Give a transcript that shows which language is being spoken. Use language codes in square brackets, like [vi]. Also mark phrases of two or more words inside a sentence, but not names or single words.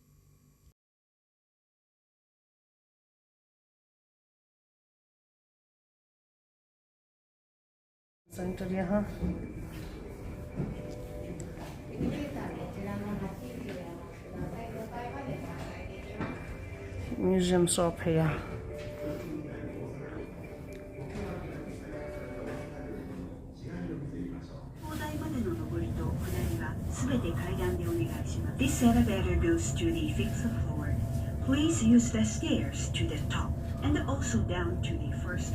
[hi] सेंटर यहाँ [en] museum shop [hi] है यहाँ। [ja] 砲台までの上りと下りはすべて階段でお願いします。 [en] This elevator goes to the fifth floor. Please use the stairs to the top and also down to the first.